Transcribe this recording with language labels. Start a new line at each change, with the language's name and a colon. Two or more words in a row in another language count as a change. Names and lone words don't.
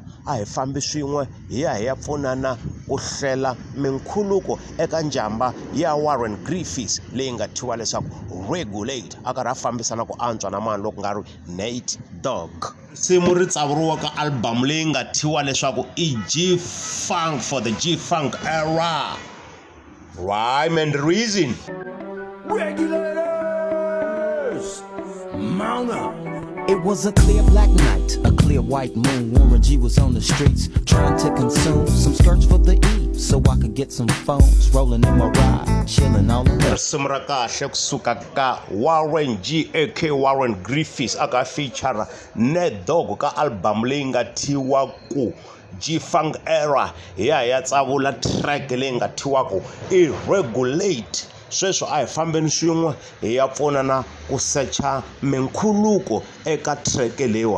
Tsonga: A hi fambi swin'we hi ya pfunana ku hlela minkhuluko eka njhamba ya Warren Griffiths leyi nga thyiwa leswaku Regulate a karhi a fambisana ku antswa na mani loko nga ri Nate Dogg. Risimu ri tsavuriwa ka album leyi nga thyiwa leswaku i G-Funk for the G-Funk era.
English: Rhyme and Reason. Regulators, mount up. It was a clear black night, a clear white moon. Warren G was on the streets trying to consume some skirts for the E, so I could get some phones rolling in my ride, chilling all alone.
Tsonga: Risimu ra kahle kusuka ka Warren G aka Warren Griffiths aka feature Nate Dogg ka album leyi nga thyiwa ku G-Funk era. Ya tsavula track leyi nga thyiwaku i Regulate. Sweswo a hi fambeni swin'we hi ya pfunana ku secha minkhuluko eka track leyiwa.